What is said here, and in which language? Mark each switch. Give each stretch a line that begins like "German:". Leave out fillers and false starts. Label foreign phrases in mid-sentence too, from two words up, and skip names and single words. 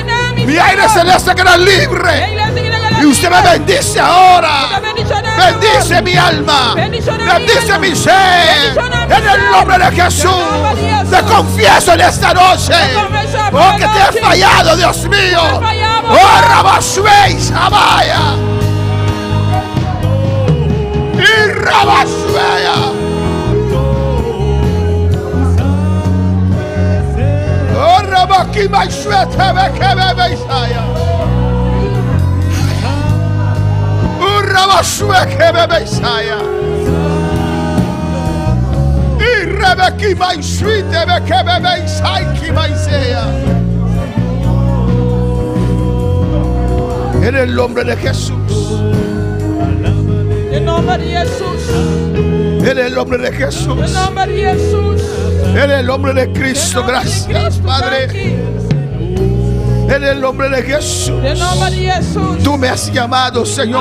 Spanish: Mi aire celeste queda libre. Y usted me bendice ahora. Bendice mi alma. Bendice mi ser. En el nombre de Jesús. Te confieso en esta noche. Oh, que te he fallado, Dios mío. Oh, Rabashueis, Amaya. Y Rabashueya. Oh, Rabaki Maishuete, Bekebe Beisaya. Rabashueke Beisaya. Y Rebeki Maishuite Bekebe Beisaiki Maisea. En el nombre de Jesús. En nombre de Jesús. En el nombre de Jesús. En nombre de Jesús. En el nombre de Cristo. Gracias, Padre. En el nombre de Jesús. Tú me has llamado, Señor.